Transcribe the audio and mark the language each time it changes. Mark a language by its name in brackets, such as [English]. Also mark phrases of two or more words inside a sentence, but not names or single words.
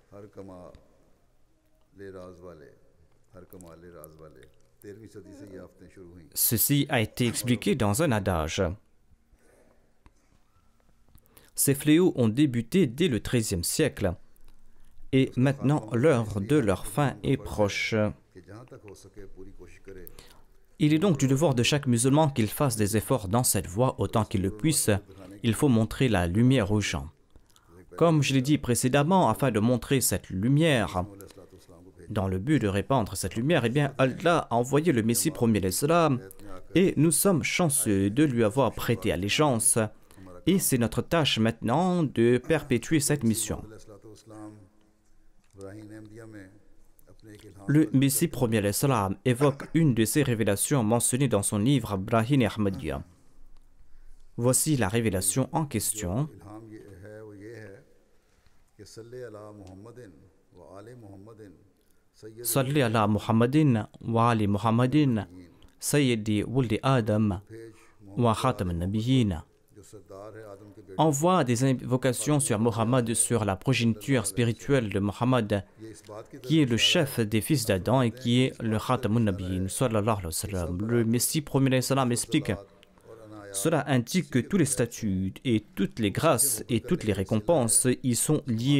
[French] Ceci a été expliqué dans un adage. Ces fléaux ont débuté dès le XIIIe siècle et maintenant l'heure de leur fin est proche. [Urdu] کہ جہاں تک ہو سکے پوری کوشش کرے [French] Il est donc du devoir de chaque musulman qu'il fasse des efforts dans cette voie autant qu'il le puisse. Il faut montrer la lumière aux gens. Comme je l'ai dit précédemment, afin de montrer cette lumière, dans le but de répandre cette lumière, eh bien, Allah a envoyé le Messie premier l'Islam et nous sommes chanceux de lui avoir prêté allégeance. Et c'est notre tâche maintenant de perpétuer cette mission. Le Messie premier l'Islam évoque une de ses révélations mentionnées dans son livre Brahim Ahmadiyya. Voici la révélation en question. [Arabic] صل على محمد وآل محمد سيد ولد آدم وخاتم النبيين. [French] Envoie des invocations sur Mohammed, sur la progéniture spirituelle de Mohammed, qui est le chef des fils d'Adam et qui est le [Arabic] خاتم النبيين. [French] Le Messie premier salam explique: cela indique que tous les statuts et toutes les grâces et toutes les récompenses y sont liées.